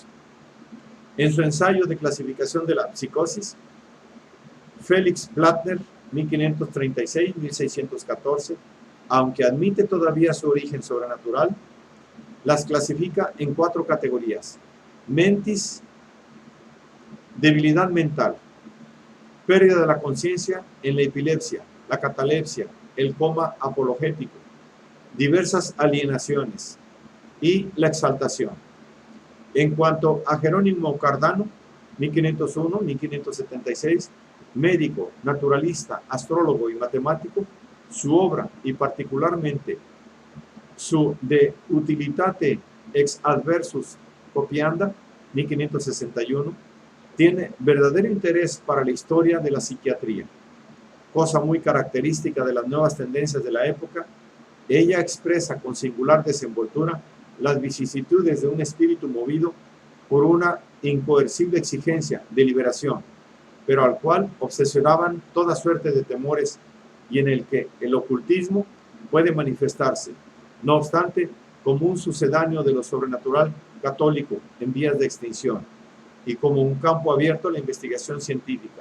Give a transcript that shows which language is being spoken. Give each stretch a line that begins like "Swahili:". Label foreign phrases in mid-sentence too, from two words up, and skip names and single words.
Spanish: En su ensayo de clasificación de la psicosis, Félix Plattner, 1536-1614, aunque admite todavía su origen sobrenatural, las clasifica en 4 categorías: mentis, debilidad mental, pérdida de la conciencia en la epilepsia, la catalepsia, el coma apologético, diversas alienaciones y la exaltación. En cuanto a Jerónimo Cardano, 1501-1576, médico, naturalista, astrólogo y matemático, su obra, y particularmente su De Utilitate ex adversus copianda, 1561, tiene verdadero interés para la historia de la psiquiatría. Cosa muy característica de las nuevas tendencias de la época, ella expresa con singular desenvoltura las vicisitudes de un espíritu movido por una incoercible exigencia de liberación, pero al cual obsesionaban toda suerte de temores, y en el que el ocultismo puede manifestarse, no obstante, como un sucedáneo de lo sobrenatural católico en vías de extinción, y como un campo abierto a la investigación científica.